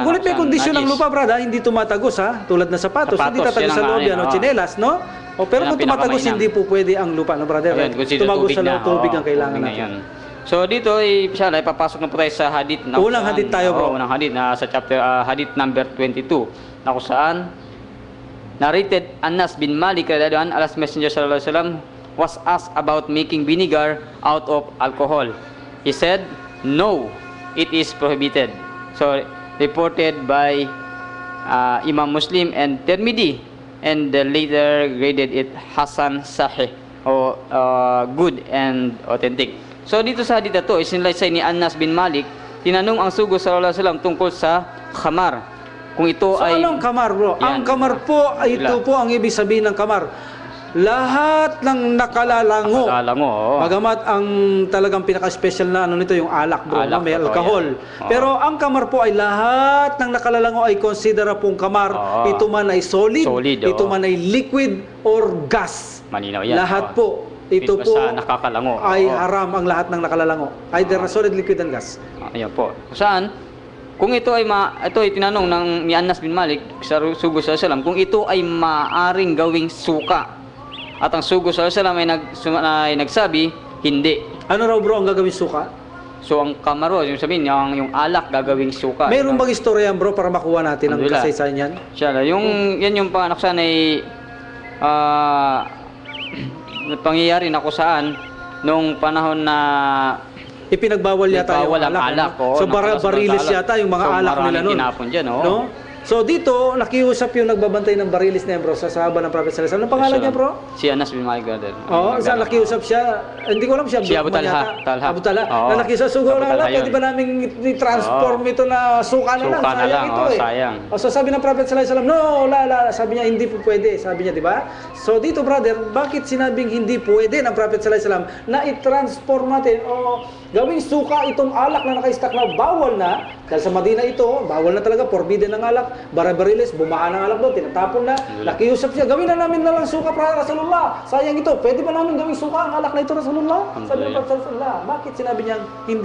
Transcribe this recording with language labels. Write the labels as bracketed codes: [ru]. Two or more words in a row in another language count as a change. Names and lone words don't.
[tl] Ngunit may kondisyon ng lupa, brada, hindi tumatagos, ha? Tulad na sapatos hindi tatagos sa loob yan o tsinelas, no? Pero kung tumatagos, hindi po pwede ang lupa, no, brother? Tumagos sa loob, tubig ang kailangan natin. So dito ay [ar] إن شاء الله [tl] papasok na po tayo sa hadith na unang hadith tayo, bro. Unang hadith na sa [en] chapter hadith number [tl] 22 na kung saan narrated Anas bin Malik [ar] رضي الله عنه, [en] Allah's Messenger [ar] صلى الله عليه وسلم [en] was asked about making vinegar out of alcohol. He said, "No, it is prohibited." So reported by Imam Muslim and Tirmidhi, and later graded it [ar] حسن صحيح, [en] o good and authentic. [tl] So dito sa hadith na to, isinilaysay ni Anas bin Malik, tinanong ang sugo [ar] صلى الله عليه وسلم [tl] tungkol sa khamar. Kung ito So ay anong kamar, bro? Yan. Ang kamar po, ito po ang ibig sabihin ng kamar. Lahat ng nakalalango. Nakalalango, oo. Bagamat ang talagang pinaka-special na ano nito yung alak, bro, Alak, may totoo alcohol. yan. Oo. Pero ang kamar po ay lahat ng nakalalango ay consider pong kamar. Oo. Ito man ay solid, Solid, ito oo. man ay [en] liquid or gas. [tl] Malinaw yan. Lahat Oo. po. Ito po Basta nakakalango. ay Oo. haram ang lahat ng nakalalango. [en] Either solid, liquid, and gas. [tl] Ayan po. Kung saan, kung ito ay ito ay tinanong ni Anas bin Malik sa sugo [ar] صلى الله عليه وسلم, [tl] kung ito ay maaring gawing suka. At ang sugo [ar] صلى الله عليه وسلم [tl] ay nagsabi, hindi. Ano raw, bro, ang gagawin suka? So ang kamaro, yung sabihin, yung alak gagawing suka. Mayroon bang istorya, bro, para makuha natin ang Alhamdulillah. kasaysayan yan? Siya, yan yung panaksan ay pangyayari na kung saan nung panahon na Ipinagbawal yata Bawal ang alak, oo. So barilis Alak. yata yung mga So, alak nila maraming noon. tinapon dyan, oo. No? So dito, nakiusap yung nagbabantay ng barilis na yan, bro, sa sahaba ng Prophet [ar] صلى الله عليه وسلم. [tl] Anong pangalan niya, bro? Si Anas bin Malik brother. Oo, saan nakiusap siya? Hindi ko alam siya. Si Abu Abdurrahman Talha, yata. Talha. Abu Talha. Oo. Na nakiusap, sugo Abu na Talha lang. Pwede yun. ba namin i-transform ito na suka na lang? Suka na Sayang lang, ito oo, eh. sayang. O, so sabi ng Prophet [ar] صلى الله عليه وسلم, [tl] no, sabi niya, hindi po pwede. Sabi niya, di ba? So dito, brother, bakit sinabing hindi pwede ng Prophet [ar] صلى الله عليه وسلم [tl] na i-transform natin o gawing suka itong alak na naka-stack na bawal na? Dahil sa Madina ito, bawal na talaga, forbidden ng alak, barilis, bumaha ng alak doon, tinatapon na, nakiusap siya, gawin na namin na lang suka para Rasulullah. Sayang ito, pwede ba namin gawing suka ang alak na ito, Rasulullah? Sabi ng Prophet Rasulullah, bakit sinabi niya hindi?